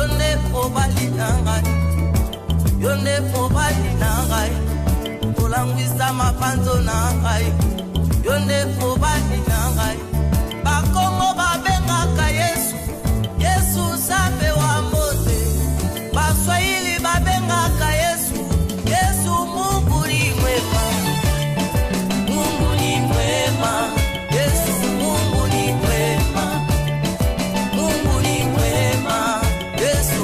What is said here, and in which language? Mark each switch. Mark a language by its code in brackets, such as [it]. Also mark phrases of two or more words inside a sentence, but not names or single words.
[ln] nde mobali na ngai yo nde mobali na ngai kolangwisa mapanzo na ngai yo nde mobali na ngai bakongo babengaka Yesu Yesu sape wa mote baswahili babengaka Yesu Yesu [sw] Mungu ni mwema Yesu Mungu ni mwema Mungu ni mwema Yesu